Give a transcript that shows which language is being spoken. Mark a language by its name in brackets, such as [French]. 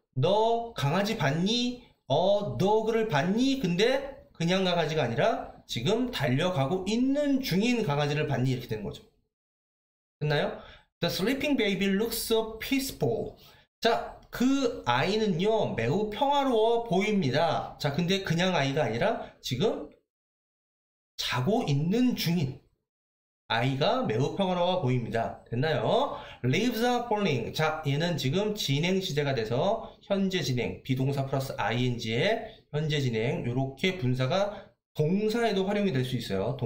[Korean] 너 강아지 봤니? dog를 봤니? 근데 그냥 강아지가 아니라 지금 달려가고 있는 중인 강아지를 봤니? 이렇게 되는 거죠. 됐나요? [English] The sleeping baby looks so peaceful. [Korean] 자, 그 아이는요, 매우 평화로워 보입니다. 자, 근데 그냥 아이가 아니라 지금 자고 있는 중인 아이가 매우 평화로워 보입니다. 됐나요? [English] Leaves are falling. [Korean] 자, 얘는 지금 진행 시제가 돼서 현재 진행, 비동사 플러스 ing의 현재 진행, 요렇게 분사가 동사에도 활용이 될 수 있어요.